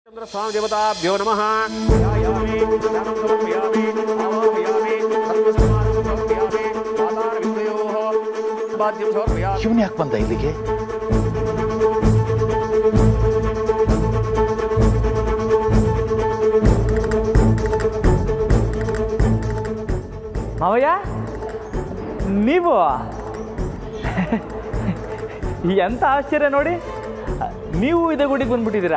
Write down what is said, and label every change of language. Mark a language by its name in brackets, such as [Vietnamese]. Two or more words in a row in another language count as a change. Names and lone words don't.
[Sanskrit] स्वामी देवताभ्यो नमः। ध्यायामि ध्यानं समर्पयामि आवाहयामि सर्वसमानं समर्पयामि पादारविन्दयोः पाद्यं समर्पयामि। [Kannada] ಇವನು ಯಾಕೆ ಬಂದ ಇಲ್ಲಿಗೆ? ಮಾವಯ್ಯ ನೀವು ಎಂತ ಆಶ್ಚರ್ಯ ನೋಡಿ, ನೀವು ಇದೇ ಗುಡಿಗೆ ಬಂದ್ಬಿಟ್ಟಿದ್ದೀರಾ.